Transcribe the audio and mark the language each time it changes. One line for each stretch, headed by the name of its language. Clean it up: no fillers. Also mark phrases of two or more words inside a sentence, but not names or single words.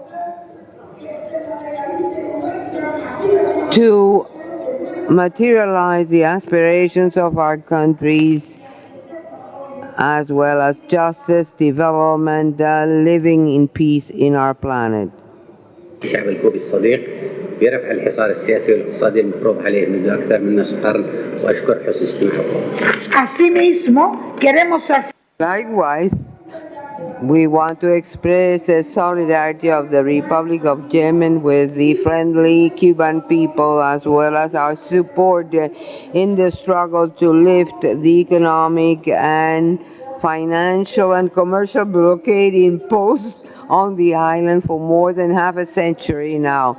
English: to materialize the aspirations of our countries as well as justice, development, living in peace in our planet.
Arabic: الشعب الكوبي الصديق في رفع الحصار السياسي والاقتصادي المفروض عليه منذ أكثر من نصف قرن، وأشكر حسن استماعكم.
Spanish: Asimismo, queremos hacer.
English: Likewise, we want to express the solidarity of the Republic of Yemen with the friendly Cuban people, as well as our support in the struggle to lift the economic and financial and commercial blockade imposed on the island for more than half a century now.